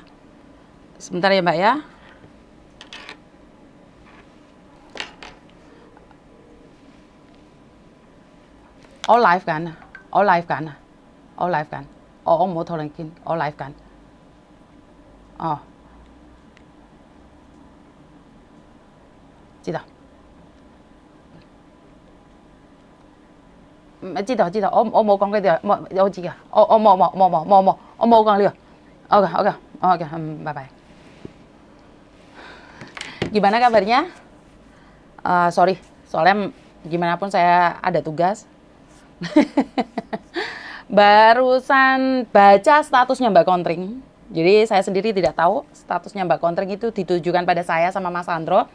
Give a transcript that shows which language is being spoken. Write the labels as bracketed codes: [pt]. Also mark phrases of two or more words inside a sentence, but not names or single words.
[id] Sebentar ya, Mbak ya. Oh, live kan? Oh, live kan? Oh, live kan? Oh, mau tolongin. Oh, live kan? Oh, Cita. [yue] 知道，我冇講呢啲，我知㗎，我冇講呢個。oke, [en] bye bye. [id] Gimana kabarnya? Sorry, soalnya gimana pun saya ada tugas. Barusan baca statusnya Mbak Kontring. Jadi saya sendiri tidak tahu statusnya Mbak Kontring itu ditujukan pada saya sama Mas Andro.